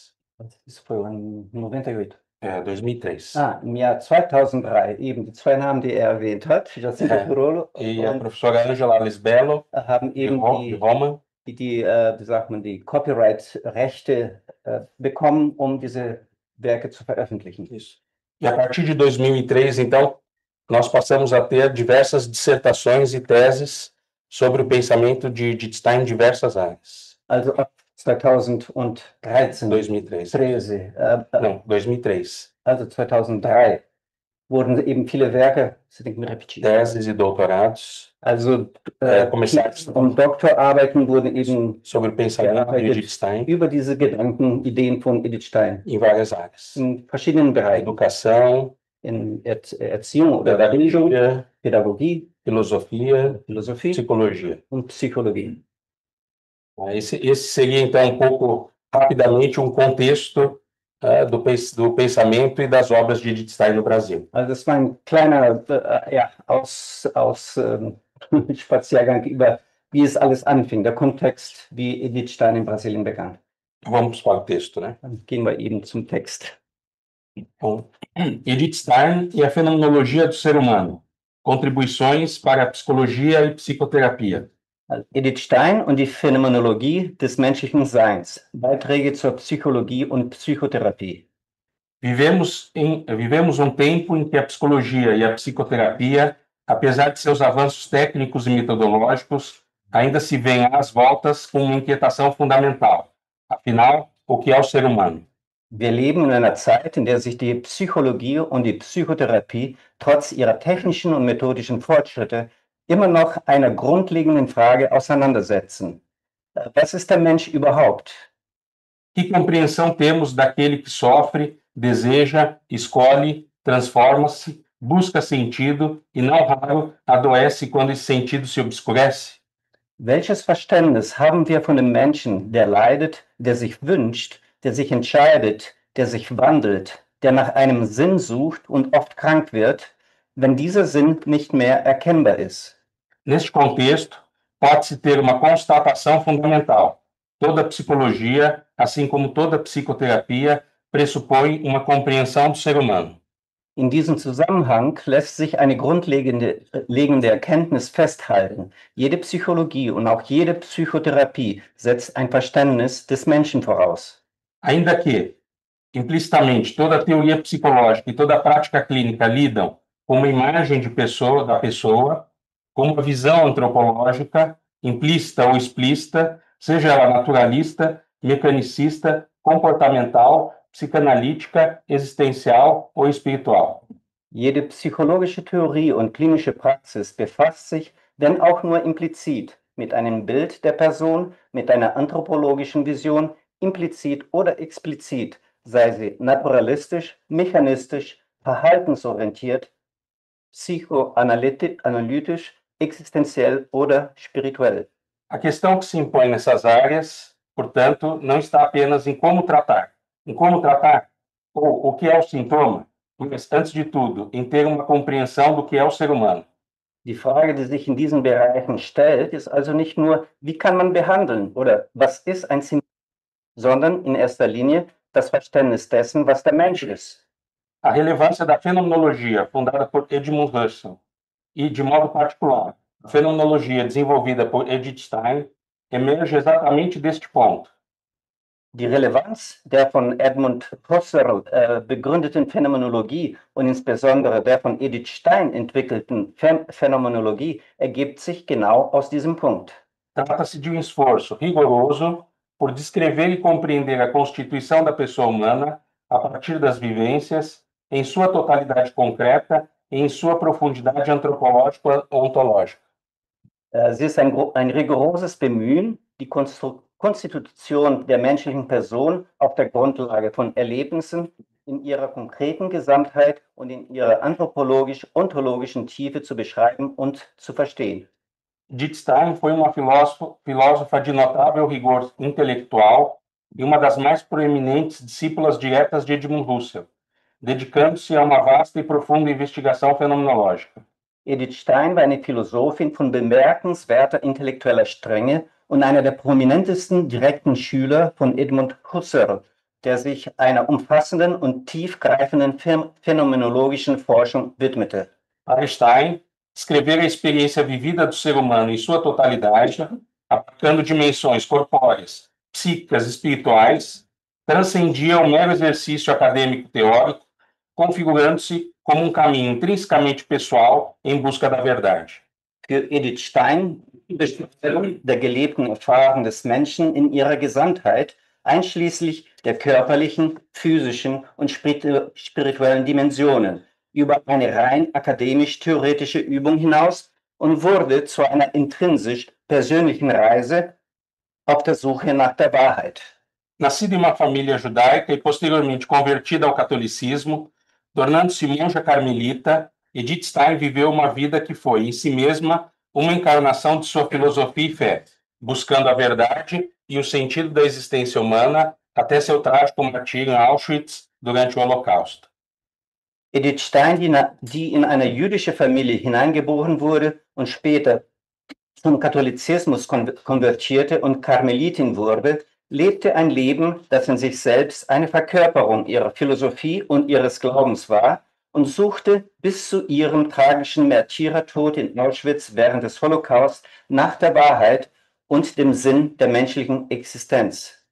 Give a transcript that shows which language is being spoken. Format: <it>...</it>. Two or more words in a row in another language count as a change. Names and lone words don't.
<pt>Isso foi em 98. 2003.</pt> <de>Im Jahr 2003, eben die zwei Namen, die erwähnt hat, Jacinta Turolo</de> <pt>e a professora Angela Lisbello,</pt> <de>haben eben</de> <pt>de Roma,</pt> <de>wie sagt man, die Copyright-Rechte bekommen, diese Werke zu veröffentlichen.</de> <pt>Isso. E a partir de 2003, então, nós passamos a ter diversas dissertações e teses sobre o pensamento de Edith Stein em diversas áreas.</pt> <de>Also ab 2013. 2003. 13.</de> <pt>Não, 2003.</pt> <de>Also 2003 wurden eben viele Werke,</de> <pt>teses e doutorados,</pt> <de>also</de> <pt>começados</pt> <de>Doktorarbeiten wurden eben</de> <pt>sobre o pensamento de Edith Stein</pt> <de>über diese Gedanken, Ideen von Edith Stein</de> <pt>em várias áreas.</pt> <de>In verschiedenen Bereichen.</de> <pt>Educação,</pt> <de>in Erziehung oder Bildung, Pädagogie,</de> <pt>Philosophia, Psicologia.</pt> <de>Und Psychologie.</de> <pt>Esse seria, então, um pouco, rapidamente, um contexto do pensamento e das obras de Edith Stein no Brasil.</pt> <de>Also das war ein kleiner Spaziergang über, wie es alles anfing, der Kontext, wie Edith Stein in Brasilien begann.</de> <pt>Vamos para o texto, né?</pt> <de>Dann gehen wir eben zum Text.</de> <pt>Bom, Edith Stein e a Fenomenologia do Ser Humano. Contribuições para a Psicologia e Psicoterapia.</pt> <de>Also Edith Stein und die Phänomenologie des menschlichen Seins. Beiträge zur Psychologie und Psychotherapie.</de> <pt>Vivemos tempo em que a psicologia e a psicoterapia, apesar de seus avanços técnicos e metodológicos, ainda se veem às voltas com uma inquietação fundamental. Afinal, o que é o ser humano?</pt> <de>Wir leben in einer Zeit, in der sich die Psychologie und die Psychotherapie trotz ihrer technischen und methodischen Fortschritte immer noch einer grundlegenden Frage auseinandersetzen. Was ist der Mensch überhaupt?</de> <pt>Que compreensão temos daquele que sofre, deseja, escolhe, transforma-se, busca sentido e, não raro, adoece quando esse sentido se obscurece?</pt> <de>Welches Verständnis haben wir von dem Menschen, der leidet, der sich wünscht, der sich entscheidet, der sich wandelt, der nach einem Sinn sucht und oft krank wird, wenn dieser Sinn nicht mehr erkennbar ist?</de> <pt>Neste contexto, pode-se ter uma constatação fundamental. Toda psicologia, assim como toda psicoterapia, pressupõe uma compreensão do ser humano.</pt> <de>In diesem Zusammenhang lässt sich eine grundlegende Erkenntnis festhalten. Jede Psychologie und auch jede Psychotherapie setzt ein Verständnis des Menschen voraus.</de> <pt>Ainda que, implicitamente, toda teoria psicológica e toda prática clínica lidam com uma imagem da pessoa, com uma visão antropológica, implícita ou explícita, seja ela naturalista, mecanicista, comportamental, psicanalítica, existencial ou espiritual.</pt> <de>Jede psychologische Theorie und klinische Praxis befasst sich, wenn auch nur implizit, mit einem Bild der Person, mit einer anthropologischen Vision, implizit oder explizit, sei sie naturalistisch, mechanistisch, verhaltensorientiert, psychoanalytisch, existenziell oder spirituell.</de> <pt>A questão que se impõe nessas áreas, portanto, não está apenas em como tratar, ou o que é o sintoma, mas, antes de tudo, em ter uma compreensão do que é o ser humano.</pt> <de>Die Frage, die sich in diesen Bereichen stellt, ist also nicht nur, wie kann man behandeln oder was ist ein Symptom, sondern in erster Linie das Verständnis dessen, was der Mensch ist.</de> <pt>A relevância da fenomenologia, fundada por Edmund Husserl, e, de modo particular, a fenomenologia desenvolvida por Edith Stein, emerge exatamente deste ponto.</pt> <de>Die Relevanz der von Edmund Husserl begründeten Phänomenologie und insbesondere der von Edith Stein entwickelten Phänomenologie ergibt sich genau aus diesem Punkt.</de> <pt>Trata-se de um esforço rigoroso por descrever e compreender a constituição da pessoa humana a partir das vivências, em sua totalidade concreta e em sua profundidade antropológico-ontológica.</pt> <de>Es ist ein rigoroses Bemühen, die Konstitution der menschlichen Person auf der Grundlage von Erlebnissen in ihrer konkreten Gesamtheit und in ihrer anthropologisch-ontologischen Tiefe zu beschreiben und zu verstehen.</de> <pt>Edith Stein foi uma filósofa de notável rigor intelectual e uma das mais proeminentes discípulas diretas de Edmund Husserl, dedicando-se a uma vasta e profunda investigação fenomenológica.</pt> <de>Edith Stein war eine Philosophin von bemerkenswerter intellektueller Strenge und einer der prominentesten direkten Schüler von Edmund Husserl, der sich einer umfassenden und tiefgreifenden phänomenologischen Forschung widmete.</de> <pt>Para Stein, descrever a experiência vivida do ser humano em sua totalidade, abarcando dimensões corpóreas, psíquicas e espirituais, transcendia o mero exercício acadêmico teórico, configurando-se como um caminho intrinsecamente pessoal em busca da verdade.</pt> <de>Für Edith Stein die Beschreibung der gelebten Erfahrung des Menschen in ihrer Gesamtheit, einschließlich der körperlichen, physischen und spirituellen Dimensionen, über eine rein akademisch-theoretische Übung hinaus und wurde zu einer intrinsisch persönlichen Reise auf der Suche nach der Wahrheit.</de> <pt>Nascida em uma família judaica e posteriormente convertida ao catolicismo, tornando-se monja carmelita, Edith Stein viveu uma vida que foi, em si mesma, uma encarnação de sua filosofia e fé, buscando a verdade e o sentido da existência humana até seu trágico martírio em Auschwitz durante o Holocausto.</pt> <de>Edith Stein, die in eine jüdische Familie hineingeboren wurde und später zum Katholizismus konvertierte und Karmelitin wurde, lebte ein Leben, das in sich selbst eine Verkörperung ihrer Philosophie und ihres Glaubens war und suchte bis zu ihrem tragischen Märtyrertod in Auschwitz während des Holocaust nach der Wahrheit und dem Sinn der menschlichen Existenz.</de>